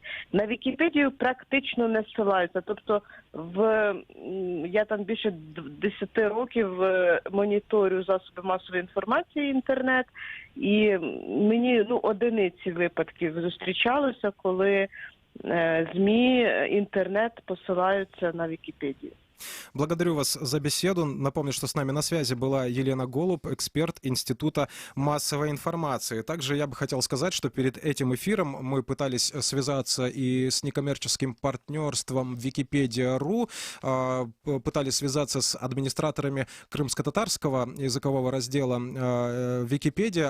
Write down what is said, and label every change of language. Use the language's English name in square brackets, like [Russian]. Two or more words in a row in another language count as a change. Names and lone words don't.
[Ukrainian] На Вікіпедію практично не ссилаються. Тобто я там більше 10 років моніторю засоби масової інформації, інтернет, і мені одиниці випадків зустрічалося, коли ЗМІ, інтернет посилаються на Вікіпедію. [Russian] Благодарю вас за беседу. Напомню, что с нами на связи была Елена Голуб, эксперт Института массовой информации. Также я бы хотел сказать, что перед этим эфиром мы пытались связаться и с некоммерческим партнерством Wikipedia.ru, пытались связаться с администраторами крымско-татарского языкового раздела Википедия.